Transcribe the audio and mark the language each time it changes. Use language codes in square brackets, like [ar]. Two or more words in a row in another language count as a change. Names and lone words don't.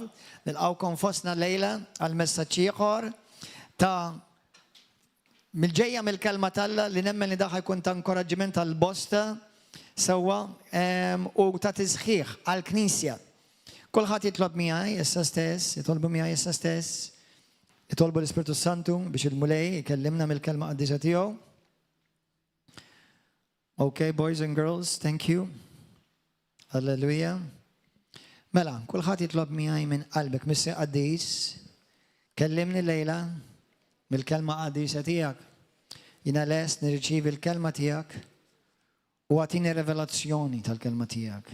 [mt] Nilqawkom fostna lejla għal-messaġġ ieħor ta' mill-ġejja mill-kelma Alla li nemmen li daħħa jkun ta' inkoraġġiment għall-bosta sewwa u ta' tiżħiħ għall-Knisja. Kulħadd jitlob miegħi issa stess, jitolbu miegħi issa stess, jitolbu l-Ispirtu Santu biex il-mulej jkellimna mill-kelma qaddisa tiegħu. [en] Okay, boys and girls, thank you. Hallelujah. [mt] Mela, kulħadd jitlob miegħi minn qalbek Missi Qaddis, kellimni lejla mill-kelma qaddisa tiegħek. Jiena lest nirċievi l-kelma tiegħek u għatini revelazzjoni tal-kelma tiegħek.